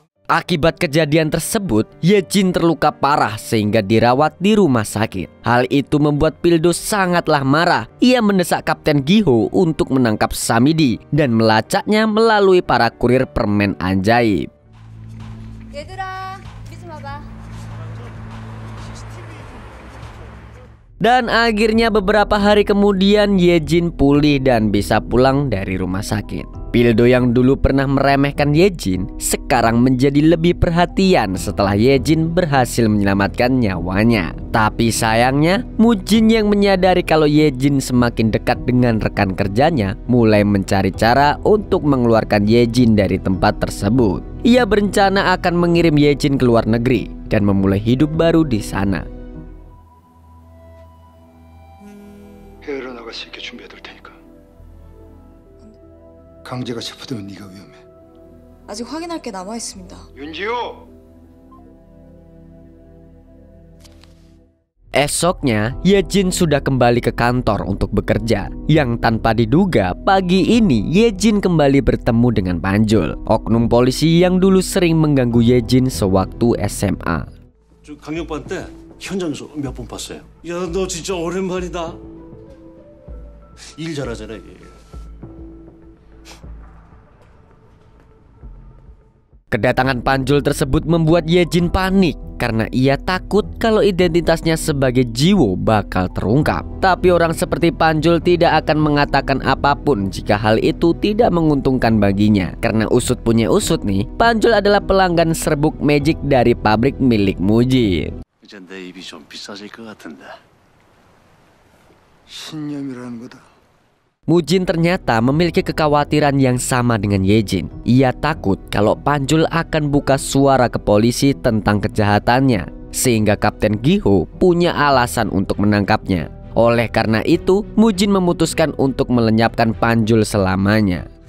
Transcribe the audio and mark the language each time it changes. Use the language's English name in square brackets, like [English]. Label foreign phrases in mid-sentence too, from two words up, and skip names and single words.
[Indonesian] Akibat kejadian tersebut, Yejin terluka parah sehingga dirawat di rumah sakit. Hal itu membuat Pildo sangatlah marah. Ia mendesak Kapten Giho untuk menangkap Samidi dan melacaknya melalui para kurir permen ajaib. [Korean] 얘들아, 비좀 와봐. [Indonesian] Dan akhirnya beberapa hari kemudian Yejin pulih dan bisa pulang dari rumah sakit. Pildo yang dulu pernah meremehkan Yejin sekarang menjadi lebih perhatian setelah Yejin berhasil menyelamatkan nyawanya. Tapi sayangnya Mujin yang menyadari kalau Yejin semakin dekat dengan rekan kerjanya mulai mencari cara untuk mengeluarkan Yejin dari tempat tersebut. Ia berencana akan mengirim Yejin ke luar negeri dan memulai hidup baru di sana. [Korean] 해외로 나갈 수 있게 준비해둘 테니까. 강제가 체포되면 네가 위험해. 아직 확인할 게 남아 있습니다. 윤지호! [Indonesian] Esoknya, Yejin sudah kembali ke kantor untuk bekerja. Yang tanpa diduga, pagi ini Yejin kembali bertemu dengan Panjul, oknum polisi yang dulu sering mengganggu Yejin sewaktu SMA. [Korean] 강력반 때 현장에서 몇 번 봤어요. 야, 너 진짜 오랜만이다. 일 잘하잖아. [Indonesian] Kedatangan Panjul tersebut membuat Yejin panik karena ia takut kalau identitasnya sebagai Jiwo bakal terungkap. Tapi orang seperti Panjul tidak akan mengatakan apapun jika hal itu tidak menguntungkan baginya. Karena usut punya usut nih, Panjul adalah pelanggan serbuk magic dari pabrik milik Mujin. [Korean] 이제 내 입이 좀 비싸질 것 같은데. 신념이라는 거다. [Indonesian] Mujin ternyata memiliki kekhawatiran yang sama dengan Yejin. Ia takut kalau Panjul akan buka suara ke polisi tentang kejahatannya, sehingga Kapten Giho punya alasan untuk menangkapnya. Oleh karena itu, Mujin memutuskan untuk melenyapkan Panjul selamanya.